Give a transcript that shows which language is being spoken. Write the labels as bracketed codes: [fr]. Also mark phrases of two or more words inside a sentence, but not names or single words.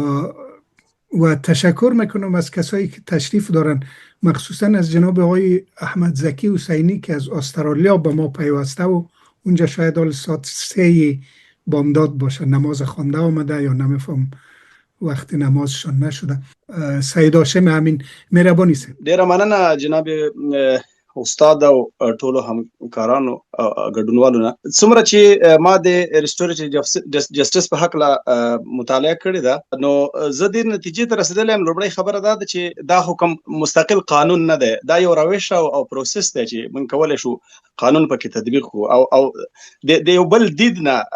[fa] و تشکر میکنم از کسایی که تشریف دارن مخصوصا از جناب آقای احمد زکی حسینی که از استرالیا به ما پیوسته و اونجا شاید حال ساعت 3 بامداد باشه نماز خوانده آمده یا نمیفهم وقت نمازشان نشده سید هاشم امین مهرباني سه [ps] ډیره مننه جناب استاد او ټولو همکارانو ګډونوالو نه څومره چې ما د [en] restorative justice [ps] په حق لا مطالعه کړې ده نو زه د نتیجې ته رسیدلم لومړی خبره ده چې دا حکم مستقل قانون نه ده دا یو روش او پروسس دی چې من کولای شو قانون پکې تطبیق کو او د یو بل دید نه